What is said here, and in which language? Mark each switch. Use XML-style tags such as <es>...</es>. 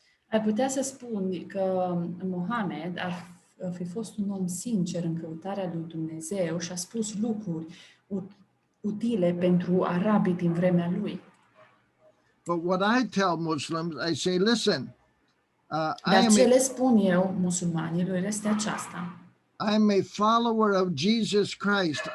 <ro>Ai putea să spuni că Mohamed ar fi fost un om sincer în căutarea lui Dumnezeu și a spus lucruri utile pentru arabii din vremea lui.</ro> <en>But what I tell Muslims, I say, listen,</en> <ro>Dar ce le spun eu musulmanilor este aceasta.</ro> <en>I'm a follower of Jesus Christ.</en>